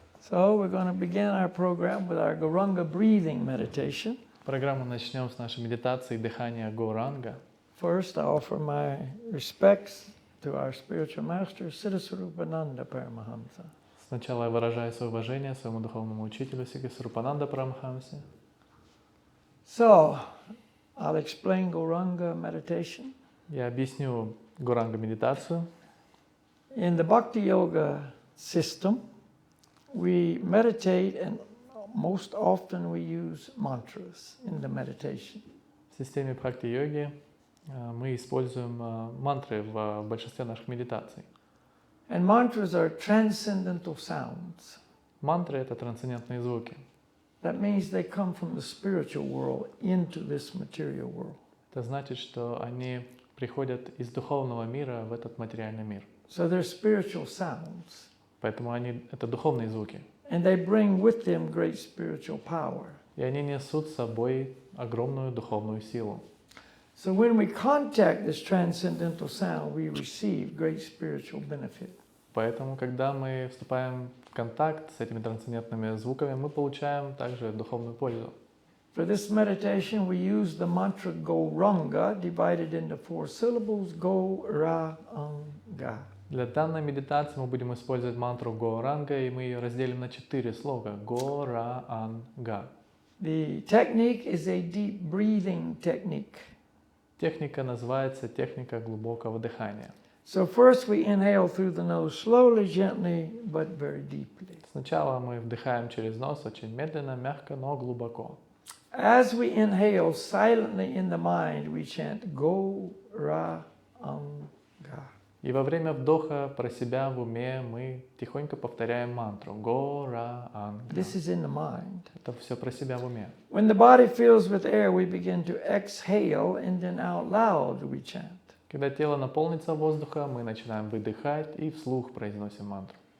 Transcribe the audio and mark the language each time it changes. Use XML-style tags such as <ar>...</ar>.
<en>So we're going to begin our program with our Guranga breathing meditation.</en> <ru>Программу начнем с нашей медитации дыхания Горанга.</ru> <en>First, I offer my respects to our spiritual master, Siddhaswarupananda Paramahamsa.</en> <ru>Сначала я выражаю свое уважение своему духовному учителю Сиддхасварупананда Парамахамсе.</ru> <en>So, I'll explain Guranga meditation.</en> <ru>Я объясню Горанга медитацию.</ru> <en>In the Bhakti Yoga system, we meditate and most often we use mantras in the meditation.</en> <ru>В системе бхакти-йоги мы используем мантры в большинстве наших медитаций.</ru> <en>And mantras are transcendental sounds.</en> <ru>Мантры — это трансцендентные звуки.</ru> <en>That means they come from the spiritual world into this material world.</en> <ru>Это значит, что они приходят из духовного мира в этот материальный мир.</ru> <en>So they're spiritual sounds.</en> <ru>Поэтому это духовные звуки.</ru> <en>And they bring with them great spiritual power.</en> <ru>И они несут с собой огромную духовную силу.</ru> <en>So when we contact this transcendental sound, we receive great spiritual benefit.</en> <ru>Поэтому, когда мы вступаем в контакт с этими трансцендентными звуками, мы получаем также духовную пользу.</ru> <en>For this meditation, we use the mantra Goranga, divided into 4 syllables, Go-Ra-Anga.</en> <ru>Для данной медитации мы будем использовать мантру Горанга, и мы ее разделим на 4 слога. Го-Ра-Ан-Га.</ru> <en>The technique is a deep breathing technique.</en> <ru>Техника называется техника глубокого дыхания.</ru> <en>So first we inhale through the nose slowly, gently, but very deeply.</en> <ru>Сначала мы вдыхаем через нос очень медленно, мягко, но глубоко.</ru> <en>As we inhale silently in the mind, we chant Go-Ra-Anga.</en> <ru>И во время вдоха про себя в уме мы тихонько повторяем мантру Го-Ра-Ан-Га.</ru> <en>This is in the mind.</en> <ru>Это все про себя в уме.</ru> <en>When the body fills with air, we begin to exhale, and then out loud we chant.</en> <ru>Когда тело наполнится воздухом, мы начинаем выдыхать и вслух произносим мантру.</ru>